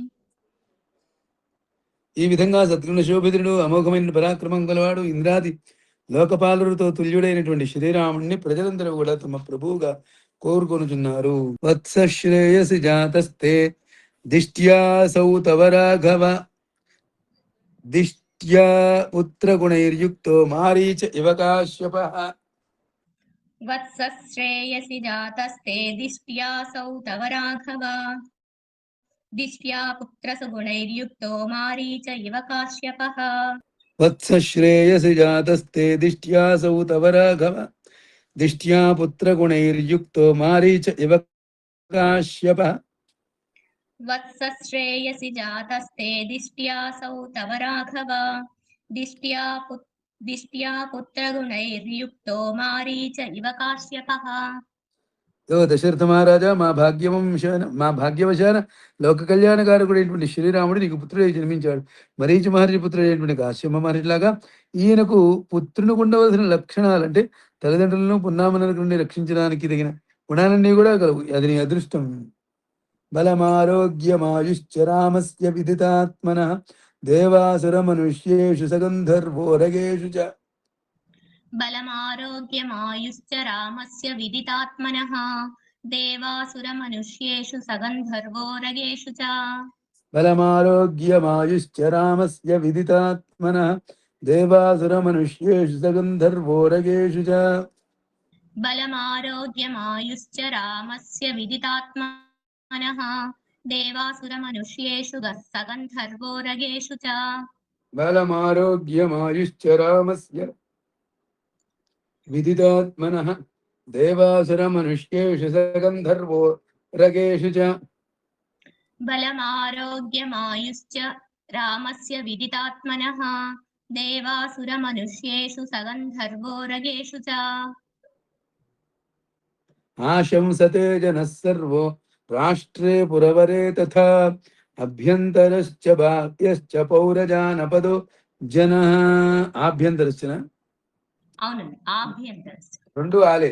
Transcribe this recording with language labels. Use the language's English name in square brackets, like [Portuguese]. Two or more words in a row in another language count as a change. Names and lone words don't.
[Telugu] ఈ విధంగా సద్గుణ శోభితుడు అమోఘమైన పరాక్రమం గలవాడు ఇంద్రాది లోకపాలులతో తుల్యుడైనటువంటి శ్రీరాముడిని ప్రజలందరూ కూడా తమ ప్రభువుగా కోరుకొనుచున్నారు. [Sanskrit] వత్స శ్రేయసి జాతస్తే దిష్ట్యాసౌ తవ రాఘవ दिष्ट्या पुत्रगुणैर्युक्तो मारीच इव काश्यपः वत्सः श्रेयसि जातस्ते दिष्ट्यासौ तव राघव दिष्ट्या पुत्रसुगुणैर्युक्तो मारीच इव काश्यपः वत्सश्रेयसि जातस्ते दिष्ट्यासौ तव राघव दिष्ट्या पुत्रगुणैर्युक्तो मारीच इव काश्यपः वत्सः श्रेयसि जातस्ते दिष्ट्यासौ तव राघव दिष्ट्या पुत्रगुणैर्युक्तो मारीच इव काश्यपः [Telugu] ఓ దశరథ మహారాజా మా భాగ్యవశాన లోక కళ్యాణకారకుడైనటువంటి శ్రీరాముడు నీకు పుత్రుడై జన్మించాడు. మరీచి మహర్షి పుత్రుడైనటువంటి కాశ్యప మహర్షిలాగా ఈయనకు పుత్రునికి ఉండవలసిన లక్షణాలు అంటే తల్లిదండ్రులను పున్నామనకు నుండి రక్షించడానికి తగిన గుణాలన్నీ కూడా కలవు. అది నీ అదృష్టం. [Sanskrit] బలమారోగ్యమాయుశ్చరామస్య విదితాత్మన దేవాసుర మనుష్యేషు సగంధర్వోరగేషు చ बलमारोग्यमायुश्च रामस्य विदितात्मनः देवासुरमनुष्येषु सगन्धर्वोरगेषु च బలమారోగ్యమాయుశ్చరామస్య విదితాత్మనః దేవాసురమనుష్యేషు సగంధర్వోరగేషు చ बलमारोग्यमायुश्च रामस्य विदितात्मनः देवासुरमनुष्येषु सगन्धर्वोरगेषु च బలమారోగ్యమాయుశ్చరామస్య విదితాత్మనః దేవాసురమనుష్యేషు సగంధర్వోరగేషు చ बलमारोग्यमायुश्च रामस्य विदितात्मनः देवासुरमनुष्येषु सगन्धर्वोरगेषु च ఆశంసతే జనః సర్వో రాష్ట్రే పురవరే తథా అభ్యంతరశ్చ బాహ్యశ్చ పౌరజానపదో జనః. ఆభ్యంతరశ్చన [Telugu] అవునండి ఆభ్యంతర రెండు ఆలే